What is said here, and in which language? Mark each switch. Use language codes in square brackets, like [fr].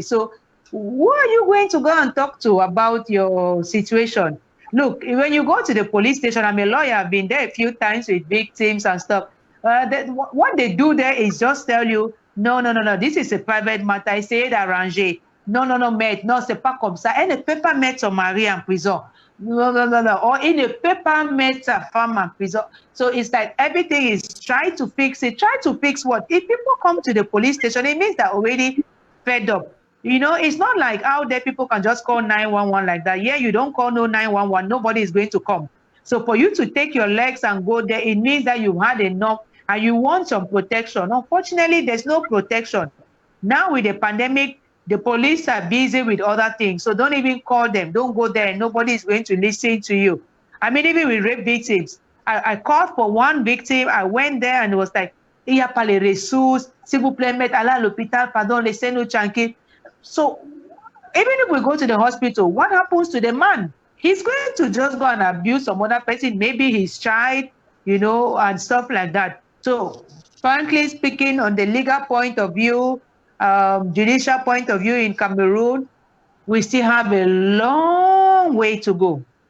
[en] So who are you going to go and talk to about your situation? Look, when you go to the police station, I'm a lawyer, I've been there a few times with victims and stuff. What they do there is just tell you, no, this is a private matter, [fr] essayez d'arranger. Non, maître, non, c'est pas comme ça. Elle ne peut pas mettre son mari en prison. No. Or il ne peut pas mettre sa femme en prison. [en] So it's like everything is try to fix it. Try to fix what? If people come to the police station, it means they're already fed up. It's not like out there people can just call 911 like that. Yeah, you don't call no 911, nobody is going to come. So for you to take your legs and go there, it means that you've had enough and you want some protection. Unfortunately, there's no protection. Now with the pandemic, the police are busy with other things. So don't even call them. Don't go there. Nobody is going to listen to you. I mean, even with rape victims, I called for one victim. I went there and it was like, [fr] il n'y a pas les ressources, s'il vous plaît, mettre à l'hôpital, pardon, laissez-nous tranquille. [en] So even if we go to the hospital, what happens to the man? He's going to just go and abuse some other person, maybe his child, and stuff like that. So frankly speaking, on the legal point of view, judicial point of view in Cameroon, we still have a long way to go.